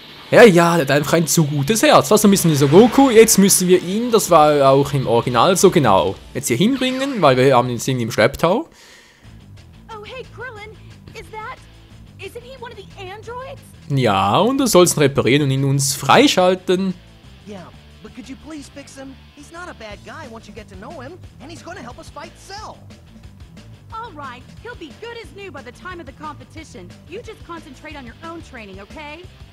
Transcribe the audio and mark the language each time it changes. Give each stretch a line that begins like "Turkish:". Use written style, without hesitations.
German: Ja, der hat einfach ein zu gutes Herz. Was, dann müssen wir so Goku, jetzt müssen wir ihn, das war auch im Original so genau, jetzt hier hinbringen, weil wir haben ihn irgendwie im Schlepptau.
English: Oh, hey, Krillin, isn't he one of the androids?
German: Ja, und er soll es reparieren und ihn uns freischalten.
English: Yeah, but could you please fix him? He's not a bad guy once you get to know him, and he's gonna help us fight Cell. All right, he'll be good as new by the time of the competition. You just concentrate on your own training, okay?